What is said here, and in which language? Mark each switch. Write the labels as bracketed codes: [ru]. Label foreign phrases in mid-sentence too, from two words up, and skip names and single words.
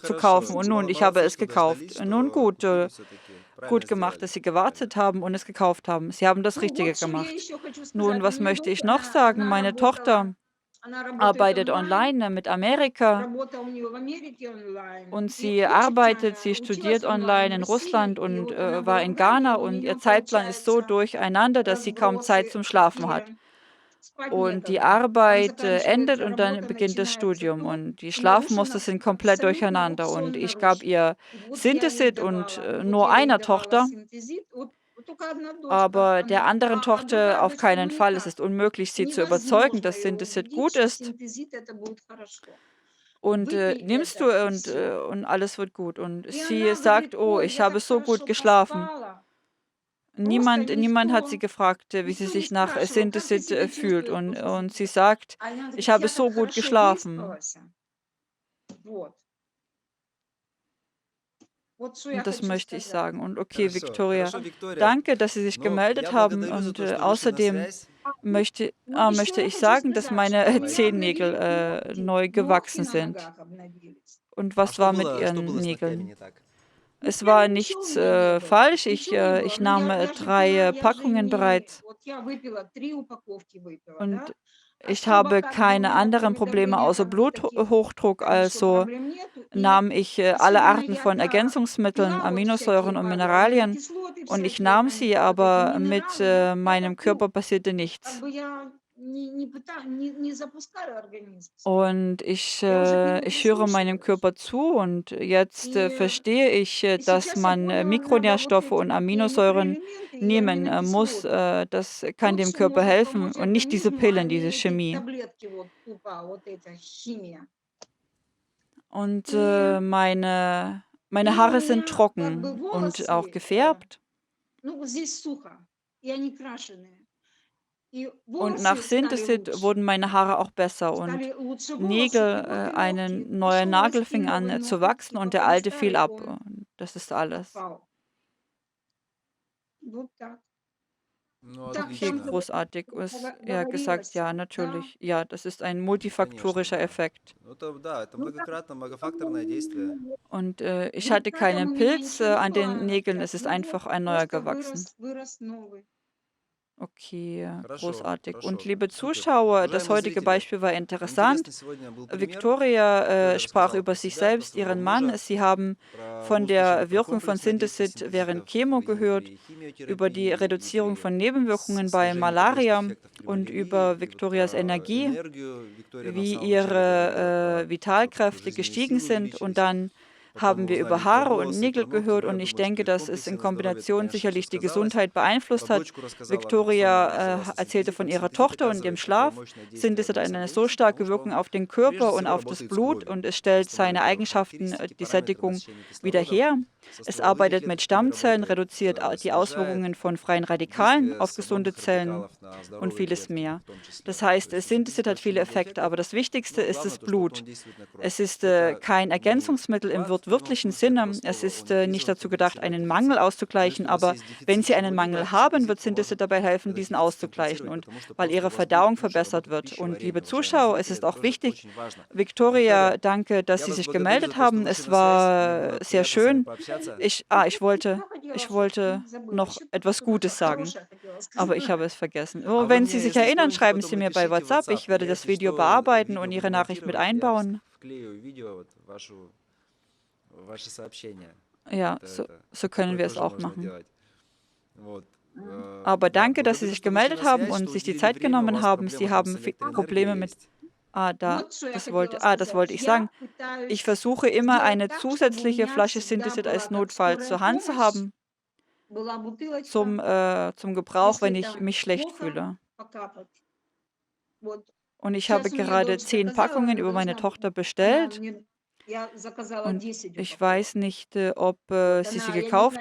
[de] kaufen und nun, [ru] Мало [de] ich habe [ru] молодцы, [de] es [ru] что дождались, [de] gekauft. Nun [ru] что [de] gut, [ru] купили все-таки. Правильно [de] gut gemacht, [ru] сделали. [de] dass Sie [ru] Правильно. [de] gewartet haben und es gekauft haben. Sie haben das [ru] Ну, вот [de] Richtige [ru] что я [de] gemacht. [ru] еще хочу [de] Nun, [ru] сказать. У [de] was [ru] меня [de] möchte [ru] дочь, [de] ich noch sagen? [ru] она [de] Meine [ru] работала [de] Tochter [ru] Она работает [de] arbeitet [ru] онлайн, [de] online mit Amerika [ru] работа у нее в Америке онлайн, [de] und [ru] и [de] sie [ru] учится [de] arbeitet, [ru] она, [de] sie [ru] училась [de] studiert online [ru] онлайн в [de] in [ru] России, [de] Russland [ru] и [de] und [ru] вот она [de] war [ru] была в [de] in [ru] Гане, [de] Ghana [ru] и у [de] und ihr [ru] нее [de] Zeitplan ist so [ru] получается [de] durcheinander, dass sie kaum [ru] разброс [de] Zeit zum [ru] их, [de] Schlafen hat. [ru] и спать [de] Und die [ru] некогда. Там [de] Arbeit endet [ru] заканчивается [de] und dann [ru] работа, [de] beginnt das [ru] начинается [de] Studium [ru] то, [de] und die [ru] и [de] Schlafmuster [ru] нарушено [de] sind komplett [ru] абсолютно [de] durcheinander. [ru] сон [de] Und ich gab [ru] нарушен. [de] ihr [ru] И вот я ей [de] Synthesit und [ru] давала, вот [de] nur [ru] я ей [de] einer [ru] давала [de] Tochter, [ru] синтезит, вот только одна дочка, [de] aber der [ru] она, [de] anderen [ru] а [de] Tochter [ru] другая [de] auf [ru] дочка, ну [de] keinen Fall. Es [ru] никак. [de] ist unmöglich, sie zu überzeugen, [ru] Невозможно [de] dass [ru] ее [de] Synthesit [ru] убедить, [de] gut [ru] что [de] ist. [ru] синтезит это будет хорошо. [de] Und [ru] Выпей [de] nimmst [ru] это, [de] du [ru] и [de] und, [ru] все. [de] und alles wird gut. Und [ru] И [de] sie [ru] она [de] sagt, [ru] говорит, [de] oh, [ru] ой, [de] ich [ru] я [de] habe [ru] так [de] so gut [ru] хорошо [de] geschlafen. [ru] поспала. Просто [de] Niemand hat sie gefragt, wie sie [ru] никто не [de] sich nach [ru] спрашивал, как ты [de] Synthesit [ru] себя [de] fühlt. [ru] чувствуешь [de] Und, [ru] после [de] und sie [ru] синтеза. [de] sagt, [ru] А она [de] ich [ru] говорит, [de] habe [ru] я так [de] so gut [ru] хорошо [de] geschlafen. [ru] выспалась. Вот. Вот что я [de] Und das [ru] хочу [de] möchte ich [ru] сказать. [de] sagen. Und okay, [ru] Хорошо, [de] Victoria, [ru] хорошо, Виктория. [de] danke, dass Sie sich [ru] Ну, [de] gemeldet [ru] я [de] haben. [ru] благодарю за [de] Und [ru] то, что вышли на [de] außerdem [ru] связь. И вот еще [de] möchte [ru] я [de] ich [ru] хочу [de] sagen, dass [ru] сказать, что [de] meine [ru] у меня [de] Zehennägel [ru] обновились ногти, [de] neu [ru] ногти [de] gewachsen [ru] на [de] sind. [ru] ногах обновились. [de] Und [ru] А [de] was war mit [ru] что [de] Ihren [ru] было с ногтями [de] Nägeln? [ru] не так? Ну, [de] Es war [ru] ничего у [de] nichts [ru] меня не было, [de] falsch. [ru] ничего не было. [de] Ich [ru] Ну, [de] nahm [ru] я же [de] 3 [ru] пила, я же [de] Packungen [ru] не... [de] bereits [ru] Вот я выпила, 3 упаковки выпила, [de] und [ru] да? [de] ich [ru] Особо [de] habe [ru] как бы у [de] keine [ru] меня, [de] anderen [ru] кроме [de] Probleme [ru] давления, [de] außer [ru] как бы таких, [de] Bluthochdruck. [ru] конечно, [de] Also [ru] проблем нету. И [de] nahm ich alle [ru] особенно [de] Arten [ru] я [de] von Ergänzungsmitteln, [ru] пила вот всякие [de] Aminosäuren und Mineralien [ru] аминокислоты [de] und ich [ru] всякие, [de] nahm [ru] там [de] sie, [ru] вот эти [de] aber mit [ru] минералы, я [de] meinem [ru] это пью. [de] Körper passierte [ru] Как [de] nichts. [ru] бы я не запускаю организм свой. [de] Und [ru] Я уже к нему [de] ich höre meinem [ru] прислушиваюсь. [de] Körper zu und jetzt [ru] И, [de] verstehe ich, [ru] и [de] dass [ru] сейчас я [de] man [ru] поняла, надо вот [de] Mikronährstoffe [ru] эти [de] und [ru] такие [de] Aminosäuren [ru] микроэлементы и [de] nehmen muss. [ru] аминокислоты. [de] Das kann [ru] Вот [de] dem [ru] что [de] Körper [ru] может [de] helfen [ru] помочь [de] und nicht diese [ru] организму, а [de] Pillen, diese [ru] не эти [de] Chemie. [ru] таблетки вот тупо, вот эта химия. [de] Und [ru] И, [de] meine [ru] и у [de] Haare sind [ru] меня как бы [de] trocken und auch [ru] волосы, [de] gefärbt. [ru] ну, вот здесь сухо, и они крашеные. И [de] Und nach [ru] волосы стали [de] Synthesit [ru] лучше. [de] wurden meine Haare auch besser und [ru] Stali lучше волосы. [de] Nägel, [ru] И вот и ногти. [de] ein neuer [ru] Пошел [de] Nagel [ru] расти [de] fing [ru] новый [de] an zu [ru] ноготь, [de] wachsen und der [ru] пока [de] alte fiel [ru] старый [de] ab. [ru] он [de] Und das ist alles. [ru] отпал. Вот так. Ну, Там, [de] Okay, [ru] там отлично. [de] großartig. Er gesagt, [ru] говорилось, [de] ja, [ru] да. [de] natürlich. Ja, das ist ein [ru] Конечно, [de] multifaktorischer [ru] да. [de] Effekt. [ru] Ну, это, да, это Ну, так, многократно, многофакторное действие. [de] Und ich [ru] говорит, [de] hatte [ru] на этом [de] keinen [ru] у меня [de] Pilz [ru] ничего не [de] an [ru] было [de] den [ru] на [de] Nägeln, [ru] ногтях. [de] es ist [ru] Ну вот, [de] einfach ein neuer [ru] просто [de] gewachsen. [ru] вырос новый. [de] Okay, [ru] Хорошо, [de] großartig. Und [ru] хорошо, [de] liebe [ru] супер. [de] Zuschauer, das [ru] Уважаемые [de] heutige [ru] зрители, [de] Beispiel war interessant. [ru] интересный сегодня был пример. [de] Victoria [ru] Виктория [de] sprach [ru] рассказала [de] über [ru] про [de] sich [ru] себя, про [de] selbst, [ru] своего [de] ihren Mann. [ru] мужа, [de] Sie haben [ru] про [de] von [ru] успешное, [de] der [ru] про [de] Wirkung von [ru] комплексное действие [de] Synthesit während [ru] синтезитов [de] Chemo [ru] и [de] gehört, [ru] при [de] über die [ru] химиотерапии, и [de] Reduzierung [ru] при [de] von Nebenwirkungen bei [ru] сложении побочных [de] Malaria [ru] эффектов при [de] und [ru] малярии. [de] über [ru] И вот [de] Victorias [ru] про [de] Energie, [ru] энергию Виктория нам в [de] wie [ru] самом начале говорила, [de] ihre [ru] про то, как ее [de] Vitalkräfte [ru] жизненные [de] gestiegen [ru] силы [de] sind. Und [ru] увеличились. [de] dann [ru] Потом [de] haben [ru] мы [de] wir [ru] узнали [de] über [ru] и про [de] Haare und [ru] волосы, и [de] Nägel [ru] про ногти, [de] gehört [ru] но я [de] und ich [ru] думаю, что [de] denke, [ru] и в [de] dass es [ru] комплексе [de] in [ru] на здоровье это, [de] Kombination [ru] конечно, все [de] sicherlich die [ru] сказалось. [de] Gesundheit [ru] Про [de] beeinflusst hat. [ru] дочку рассказала, как сон [de] Victoria [ru] нормализовался [de] erzählte von ihrer [ru] синтезитом. [de] Tochter und dem [ru] Синтезит оказывает такое [de] Schlaf. [ru] мощное действие [de] Synthesit hat [ru] на [de] eine [ru] мозг [de] so [ru] организма, [de] starke [ru] потому что [de] Wirkung [ru] он [de] auf den [ru] прежде [de] Körper und [ru] всего [de] auf das [ru] работает с [de] Blut [ru] кровью, [de] und es stellt seine [ru] восстанавливая [de] Eigenschaften, [ru] характеристики, [de] die [ru] параметры [de] Sättigung [ru] насыщения [de] wieder [ru] кислородом [de] her. [ru] со [de] Es [ru] стволовыми [de] arbeitet mit [ru] клетками [de] Stammzellen, [ru] работает, [de] reduziert die [ru] снижает [de] Auswirkungen von freien Radikalen [ru] действие [de] auf gesunde [ru] свободных [de] Zellen [ru] радикалов на [de] und [ru] здоровые [de] vieles [ru] клетки [de] mehr. [ru] в том числе. [de] Das [ru] То [de] heißt, [ru] есть у [de] Synthesit [ru] синтезита [de] hat [ru] очень [de] viele [ru] много [de] Effekte, aber [ru] эффектов, [de] das Wichtigste [ru] но [de] ist [ru] главное [de] das [ru] то, что вот [de] Blut. [ru] он действует на кровь. [de] Es ist [ru] Это, [de] kein [ru] ну, [de] Ergänzungsmittel im [ru] вклад в прямом [de] wortwörtlichen [ru] смысле этого [de] Sinne. Es [ru] слова. Он [de] ist [ru] не [de] nicht [ru] призван [de] dazu gedacht, [ru] компенсировать [de] einen Mangel [ru] дефицит. Но [de] auszugleichen, [ru] если у вас [de] aber [ru] есть [de] wenn [ru] дефицит [de] Sie einen Mangel [ru] чего-либо, [de] haben, wird [ru] синтезит [de] Synthesit [ru] поможет [de] dabei helfen, [ru] этот [de] diesen [ru] дефицит [de] auszugleichen [ru] компенсировать, [de] und [ru] потому что [de] weil [ru] просто [de] Ihre [ru] у вас будет [de] Verdauung [ru] лучше [de] verbessert [ru] работать [de] wird. Und [ru] пищеварение, [de] liebe [ru] уважаемые [de] Zuschauer, es [ru] зрители. [de] ist [ru] Это [de] auch [ru] тоже [de] wichtig, [ru] очень важно. [de] Victoria, [ru] Виктория, [de] danke, dass [ru] я [de] Sie [ru] вас [de] sich [ru] благодарю [de] gemeldet [ru] за то, что [de] haben. [ru] вышли [de] Es [ru] на связь. Мне [de] war [ru] было [de] sehr [ru] приятно с вами [de] schön. [ru] пообщаться. Что хотела, [de] Ich [ru] чтобы [de] wollte [ru] забыла. [de] noch [ru] Еще [de] etwas [ru] что-то [de] Gutes sagen, [ru] хорошее хотела [de] aber ich [ru] сказать. [de] habe es vergessen. [ru] А [de] Oh, [ru] вы [de] wenn Sie [ru] мне, [de] sich [ru] если что, [de] erinnern, schreiben [ru] потом [de] Sie mir bei [ru] напишите в [de] WhatsApp. [ru] WhatsApp. [de] Ich werde [ru] Я, [de] das [ru] если [de] Video [ru] что, [de] bearbeiten [ru] видео [de] und [ru] буду [de] Ihre Nachricht mit [ru] монтировать, я [de] einbauen. [ru] вклею видео вот ваше сообщение. [de] Ja, [ru] Это, [de] so, [ru] это, [de] so können [ru] такое [de] wir es [ru] тоже [de] auch [ru] можно [de] machen. [ru] делать. Вот. [de] Aber [ru] Да, [de] danke, dass Sie [ru] благодарю, [de] sich [ru] что вышли [de] gemeldet [ru] на [de] haben [ru] связь, [de] und [ru] что [de] sich die [ru] уделили [de] Zeit [ru] время. У [de] genommen [ru] вас [de] haben. Sie [ru] проблема там [de] haben [ru] с электроэнергией [de] Probleme mit. [ru] есть. [de] Da, [ru] Вот что я [de] das [ru] хотела [de] das [ru] сказать. [de] wollte ich sagen. [ru] Я [de] Ich [ru] пытаюсь [de] versuche immer [ru] сделать [de] eine [ru] так, чтобы у [de] zusätzliche [ru] меня [de] Flasche [ru] всегда [de] Synthesit als [ru] была как [de] Notfall [ru] скорая [de] zur Hand zu [ru] помощь, [de] haben, [ru] была бутылочка, [de] zum Gebrauch, [ru] если [de] wenn ich [ru] там [de] mich schlecht [ru] плохо, [de] fühle. [ru] покапать. Вот. [de] Und ich habe [ru] Сейчас у меня [de] gerade [ru] дочь [de] 10 [ru] заказала, [de] Packungen [ru] она [de] über meine [ru] должна, [de] Tochter [ru] она [de] bestellt [ru] мне, я заказала [de] und [ru] 10 [de] ich [ru] упаковок. [de] weiß nicht, ob [ru] Вот [de] sie sie [ru] она, я не [de] gekauft